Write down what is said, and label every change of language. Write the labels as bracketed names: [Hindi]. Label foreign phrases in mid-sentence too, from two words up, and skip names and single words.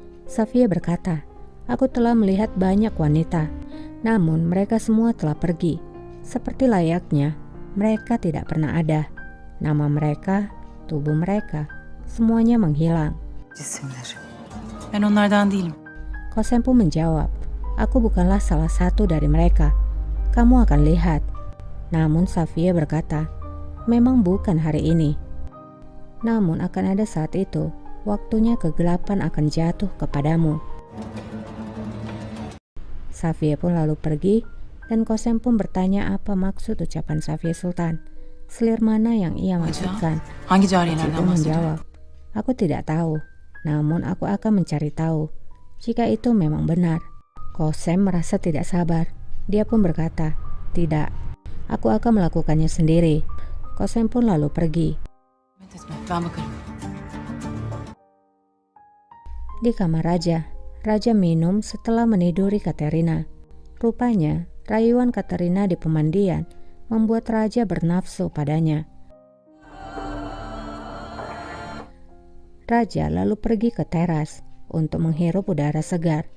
[Indonesian] Safia berkata, "Aku telah melihat banyak wanita, namun mereka semua telah pergi. Seperti layaknya, mereka tidak pernah ada. Nama mereka, tubuh mereka, semuanya menghilang." [Turkish] Cisimler. Ben onlardan değilim. [Indonesian] Kosem pun menjawab, "Aku bukanlah salah satu dari mereka. Kamu akan lihat." Namun Safia berkata, "Memang bukan hari ini. Namun akan ada saat itu, waktunya kegelapan akan jatuh kepadamu." Safia pun lalu pergi, dan Kosem pun bertanya apa maksud ucapan Safia Sultan. Selir mana yang ia maksudkan? [Turkish] Hangi Haji cariyelerden pun bahsediyor? [Indonesian] menjawab, "Aku tidak tahu, namun aku akan mencari tahu jika itu memang benar." Kosem merasa tidak sabar. Dia pun berkata, "Tidak, aku akan melakukannya sendiri." Kosem pun lalu pergi. [Turkish] Ben bakarım. [Indonesian] Di kamar raja, raja minum setelah meniduri Katerina. Rupanya, rayuan Katerina di pemandian membuat raja bernafsu padanya. Raja lalu pergi ke teras untuk menghirup udara segar.